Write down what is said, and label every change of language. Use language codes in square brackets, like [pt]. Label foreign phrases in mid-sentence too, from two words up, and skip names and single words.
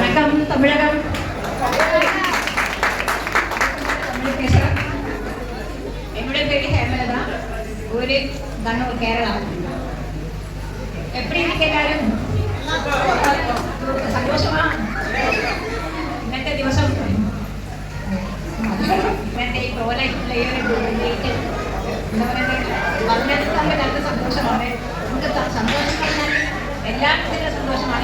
[ta] வணக்கம் தமிழகம். தமிழ் பேசுகிறேன். என்னுடைய பேர் ஹேமலதா, ஊர் கண்ணூர், கேரளா. எப்படி இருக்கு எல்லாரும்? [ml] സന്തോഷമാ? ഇന്നത്തെ ദിവസം ഇന്നത്തെ ഈ പ്രോലൈഫുള്ള ഈ ഒരു ഡേറ്റ് എന്താ പറയുന്നത്, വളരെയധികം നല്ല സന്തോഷമാണ്. നമുക്ക് സന്തോഷം പറഞ്ഞാൽ എല്ലാ വിധത്തിലുള്ള സന്തോഷമാണ്.